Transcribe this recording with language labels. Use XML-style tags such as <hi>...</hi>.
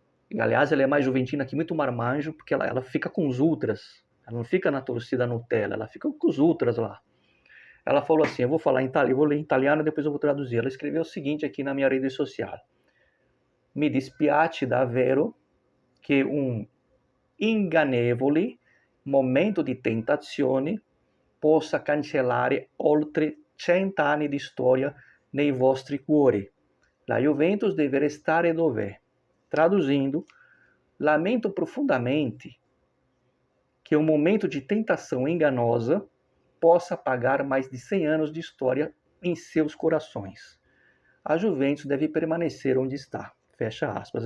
<pt>E, aliás, ela é mais juventina que muito marmanjo, porque ela fica com os ultras. Ela não fica na torcida Nutella, ela fica com os ultras lá. Ela falou assim, eu vou falar em italiano, eu vou ler em italiano e depois eu vou traduzir. Ela escreveu o seguinte aqui na minha rede social.</pt> <it>Mi dispiace davvero che un ingannevoli, momento di tentazione, possa cancellare oltre 100 anni di storia nei vostri cuori. La Juventus deve restare dov'è.</it> <pt>Traduzindo, lamento profundamente que um momento de tentação enganosa possa apagar mais de 100 anos de história em seus corações. A Juventus deve permanecer onde está. Fecha aspas.</pt>